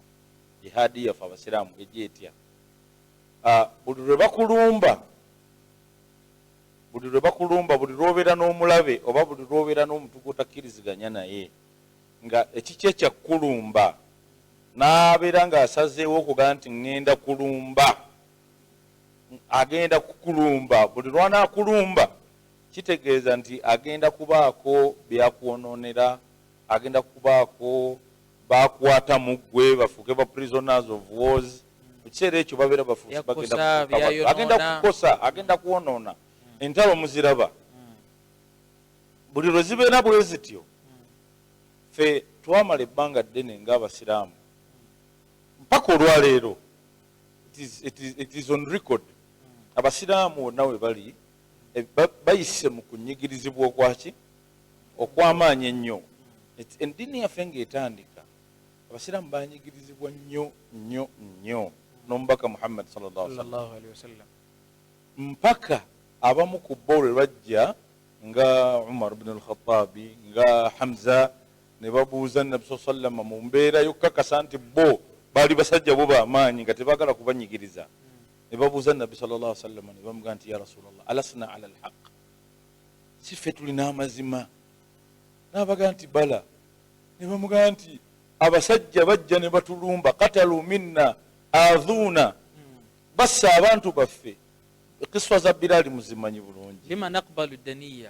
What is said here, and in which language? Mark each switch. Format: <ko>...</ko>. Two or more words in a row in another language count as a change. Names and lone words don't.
<lg>Jihaadi yaffe abasiraamu ejja etya? Buli lwe bakulumba, buli lwobeera n'omulabe oba buli lwobeera n'omuntu gw'otakkiriziganya naye, nga ekiki ekyakkulumba n'abeera ng'asazeewo okugaa nti ŋŋenda kulumba, agenda kukulumba. Buli lwanaakulumba kitegeeza nti agenda kubaako byakwononera, agenda kubaako bakwata mu ggwe bafuuke ba</lg> <en>prisoners of wars.</en> <lg>Mu kiseera ekyo babeera bafuusi agenda kukosa, agenda kwonoona. Entalo muziraba buli lwe zibeera bwe zityo. Ffe twamala ebbanga ddene ng'Abasiraamu mpaka olwaleero,</lg> <en>it is on record,</en> <lg>Abasiraamu wonna we bali bayise mu kunyigirizibwa okwaki okw'amaanyi ennyo. Eddiini yaffe ng'etandika Abasiraamu banyigirizibwa nnyo nnyo nnyo n'omubaka Muhammad</lg> <ar>صلى الله عليه وسلم,</ar> <lg>mpaka abamu ku bo lwe bajja nga Umar ibn al-Khattabi nga Hamza ne babuuza Nabbi</lg> <ar>صلى الله عليه وسلم</ar> <lg>mu mbeera y'okkakasa nti bo baali basajja bo b'amaanyi nga tebaagala kubanyigiriza. Ne babuuza Nabbi</lg> <ar>صلى الله عليه وسلم</ar> <lg>ne bamugamba nti</lg> <ar>يا رسول الله ألسنا على الحق,</ar> <lg>si ffe tulina amazima? N'abaga nti bala. Ne bamugamba nti abasajja bajja ne batulumba,</lg> <ar>قتلوا منا أدونا,</ar> <lg>bassa abantu baffe. Kiswa za Bilali muzimanyi bulungi.</lg> <ar>لم نقبل الدنية.</ar>